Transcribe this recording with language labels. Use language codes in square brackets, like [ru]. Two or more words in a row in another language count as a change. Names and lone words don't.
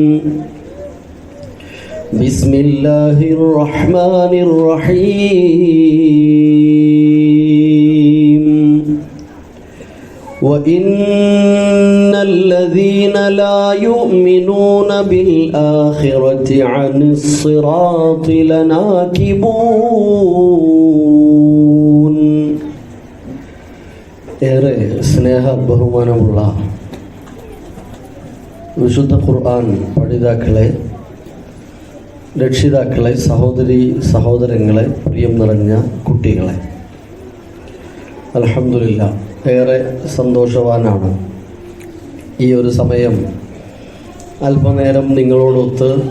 [ar] بسم الله الرحمن الرحيم. وإن الذين لا يؤمنون بالآخرة عن الصراط لناكبون. [ml] ഏറെ സ്നേഹ ബഹുമാനമുള്ള വിശുദ്ധ ഖുർആൻ പഠിതാക്കളെ, രക്ഷിതാക്കളെ, സഹോദരങ്ങളെ, പ്രിയം നിറഞ്ഞ കുട്ടികളെ, അൽഹംദുലില്ലാഹ് ഏറെ സന്തോഷവാനാണ് ഈ ഒരു സമയം അല്പനേരം നിങ്ങളോടൊത്ത്